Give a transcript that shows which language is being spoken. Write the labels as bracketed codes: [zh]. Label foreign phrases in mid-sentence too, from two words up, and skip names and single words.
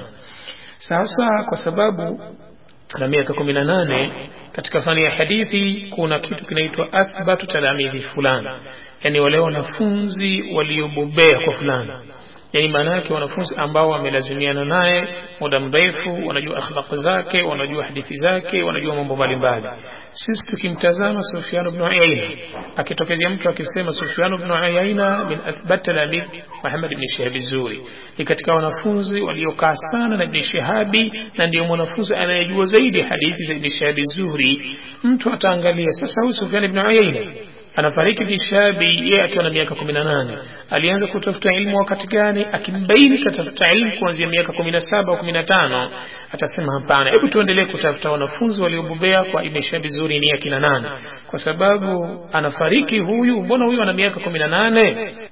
[sw] Sasa kwa sababu ana miaka 18, katika fani ya hadithi kuna kitu kinaitwa [ar] أثبت تلاميذ فلان, [sw] yani wale wanafunzi waliobobea kwa fulani, yani maana yake wanafunzi ambao wamelazimiana naye muda mrefu, wanajua akhlaq zake, wanajua hadithi zake, wanajua mambo mbalimbali. Sisi tukimtazama Sufyan ibn Uyayna, akitokezea mtu akisema Sufyan ibn Uyayna [ar] من أثبت تلاميذ [sw] Muhammad ibn Shihab az-Zuhri, ni katika wanafunzi waliokaa sana na Ibn Shihab na ndio mwanafunzi anayejua zaidi hadithi za Ibn Shihab az-Zuhri, mtu ataangalia sasa huyu Sufyan ibn Uyayna anafariki Ibn Shihab yeye akiwa na miaka 18. Alianza kutafuta ilmu wakati gani? Akimbaini katafuta ilmu kuanzia miaka 17 au 15, atasema hapana, hebu tuendelee kutafuta wanafunzi waliobobea kwa Ibn Shihab az-Zuhri ni akina nani, kwa sababu anafariki huyu, mbona huyu ana miaka 18?